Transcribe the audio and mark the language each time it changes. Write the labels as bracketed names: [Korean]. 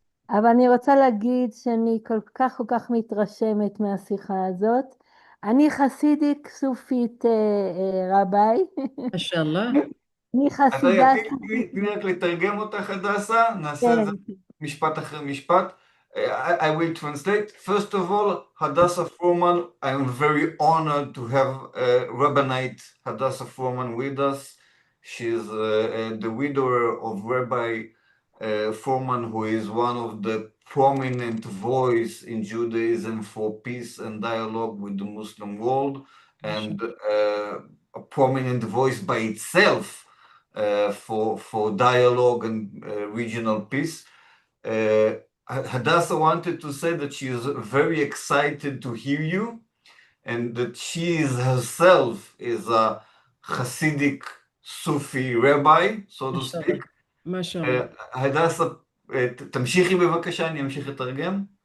[Hebrew] אבל אני רוצה להגיד שאני כל כך מתרשמת מהשיחה הזאת. אני חסידית סופית רביי. משאללה. אני חסידה... תני רק לתרגם אותך, הדסה, נעשה את זה משפט אחרי משפט. [English] I will translate. First of all, Hadassah Foreman, I am very honored to have Rabbinite Hadassah Foreman with us. She's the widow of Rabbi Foreman, who is one of the prominent voice in Judaism for peace and dialogue with the Muslim world, and a prominent voice by itself for dialogue and regional peace. Hadassah wanted to say that she is very excited to hear you, and that she is herself is a Hasidic Sufi rabbi, so to speak. [Hebrew] הדסה, תמשיכי בבקשה, אני אמשיך לתרגם.